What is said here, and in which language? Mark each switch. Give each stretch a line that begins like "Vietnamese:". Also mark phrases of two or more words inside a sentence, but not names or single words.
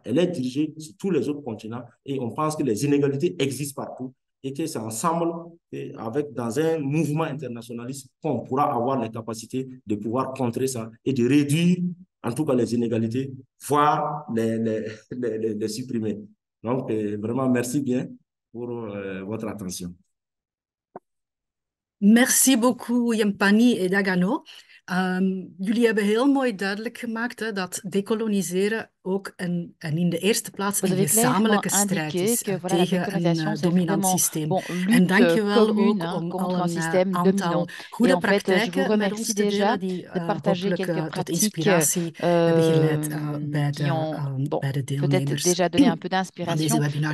French: Elle est dirigée sur tous les autres continents, et on pense que les inégalités existent partout et que c'est ensemble, dans un mouvement internationaliste, qu'on pourra avoir les capacités de pouvoir contrer ça et de réduire en tout cas les inégalités, voire les supprimer. Donc, vraiment, merci bien pour votre attention. Merci beaucoup, Yampani et Dagano.
Dutch: Jullie hebben heel mooi duidelijk gemaakt dat decoloniseren ook in de eerste plaats een gezamenlijke strijd is tegen een dominant systeem. En dank je wel ook om al een aantal goede praktijken met ons te delen die hopelijk tot inspiratie hebben geleid bij de deelnemers aan deze webinar.